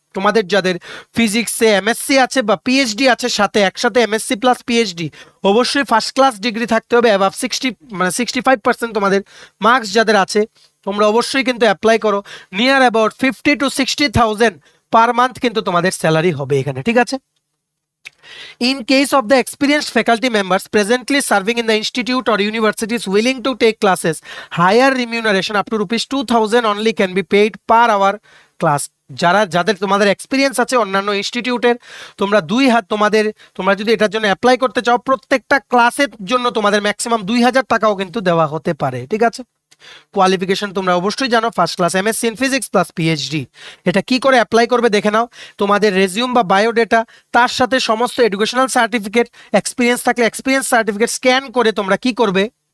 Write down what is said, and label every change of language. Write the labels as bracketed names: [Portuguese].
[Bangla] তোমাদের যাদের ফিজিক্সে এমএসসি আছে বা পিএইচডি আছে, সাথে একসাথে এমএসসি প্লাস পিএইচডি, অবশ্যই ফার্স্ট ক্লাস ডিগ্রি থাকতে হবে, অ্যাবাভ 60 মানে 65% তোমাদের মার্কস যাদের আছে, তোমরা অবশ্যই কিন্তু অ্যাপ্লাই করো। Near about 50 to 60,000 per month কিন্তু তোমাদের স্যালারি হবে এখানে, ঠিক আছে। [English] In case of the experienced faculty members presently serving in the institute or universities willing to take classes, higher remuneration up to rupees 2000 only can be paid per hour class. [Bangla] যাদের তোমাদের experience আছে অন্যান্য ইনস্টিটিউটের, তোমরা তোমরা যদি এটার জন্য অ্যাপ্লাই করতে চাও, প্রত্যেকটা ক্লাসের জন্য তোমাদের ম্যাক্সিমাম 2000 টাকাও কিন্তু দেওয়া হতে পারে, ঠিক আছে। কোয়ালিফিকেশন তোমরা অবশ্যই জানো, first class MSc in physics plus PhD. এটা কি করে অ্যাপ্লাই করবে দেখে নাও। তোমাদের রেজিউম বা বায়োডেটা, তার সাথে সমস্ত এডুকেশনাল সার্টিফিকেট, এক্সপিরিয়েন্স থাকলে এক্সপিরিয়েন্স সার্টিফিকেট স্ক্যান করে তোমরা কি করবে,